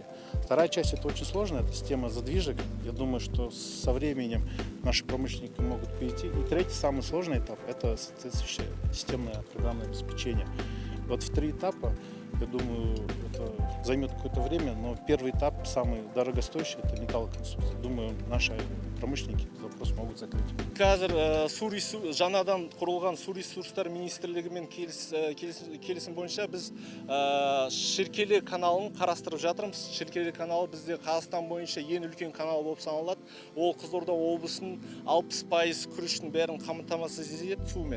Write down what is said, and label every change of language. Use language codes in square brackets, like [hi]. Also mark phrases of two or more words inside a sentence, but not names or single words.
[ru] Вторая часть это очень сложная, это система задвижек. Я думаю, что со временем наши промышленники могут перейти. И третий, самый сложный этап, это соответствующее системное программное обеспечение. Вот в 3 этапа, я думаю, это займет какое-то время, но первый этап, самый дорогостоящий, это металлоконструкция. Думаю, наши промышленники этот вопрос могут закрыть. [kk] Қазір жаңадан құрылған су ресурстар министрлігімен келісім бойынша біз Шеркелі каналын қарастырып жатырмыз. Шеркелі каналы бізде Қазақстан бойынша ең үлкен канал болып саналады. Ол Қызылорда облысының 60% күріштің бәрін қамтамасыз етеді сумен.